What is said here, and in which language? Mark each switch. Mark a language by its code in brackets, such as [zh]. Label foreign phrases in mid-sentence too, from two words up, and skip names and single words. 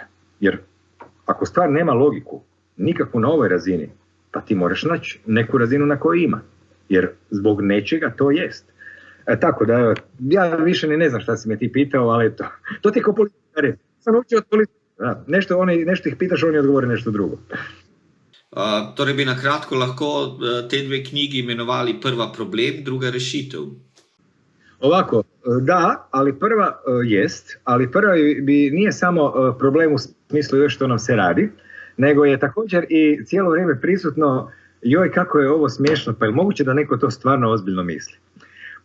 [hr] Jer ako stvar nema logiku, nikakvu na ovoj razini, pa ti moraš naći neku razinu na kojoj ima. Jer zbog nečega to jest. Tako da, ja više ne znam šta si me ti pitao, ali to ti je kao političari. Sam učio od političara. Nešto ih pitaš, oni odgovore nešto drugo. [sl] Torej bi na kratko lahko te dve knjigi imenovali prva problem, druga rešitev. [hr] Ovako, da, ali prva jest, ali prva nije samo problem u smislu još što nam se radi, nego je također i cijelo vrijeme prisutno joj kako je ovo smiješno, pa je moguće da neko to stvarno ozbiljno misli.